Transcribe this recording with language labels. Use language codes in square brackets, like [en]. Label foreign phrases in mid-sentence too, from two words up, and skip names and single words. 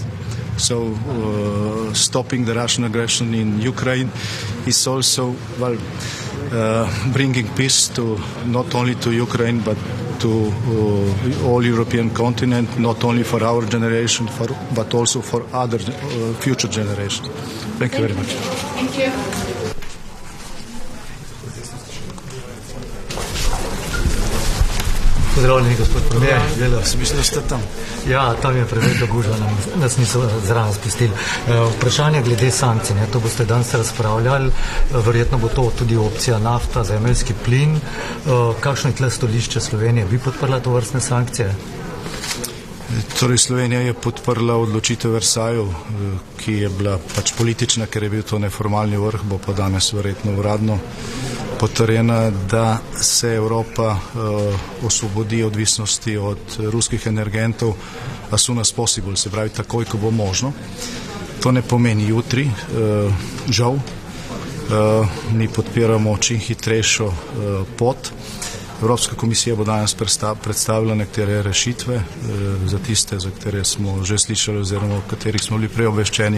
[en] So stopping the Russian aggression in Ukraine is also, bringing peace to not only to Ukraine but to all European continent, not only for our generation but also for other future generations. Thank you very much. Thank you. [sl] Pozdravljeni, gospod premijer. Mislim, da ste tam. Ja, tam je preveč gužva, nas niso zraven spustili. Vprašanje glede sankcij, to boste danes razpravljali, verjetno bo to tudi opcija nafta, zemeljski plin. Kakšno je tle stališče Slovenije? Bi podprla to vrstne sankcije? Torej, Slovenija je podprla odločitev Versajev, ki je bila pač politična, ker je bil to neformalni vrh, bo pa danes verjetno uradno potrjena, da se Evropa osvobodi odvisnosti od ruskih energentov [en] as soon as possible, [sl] se pravi takoj, ko bo možno. To ne pomeni jutri, žal. Mi podpiramo čim hitrejšo pot. Evropska komisija bo danes predstavila nekatere rešitve, za tiste, za katere smo že slišali oziroma o katerih smo bili prej obveščeni.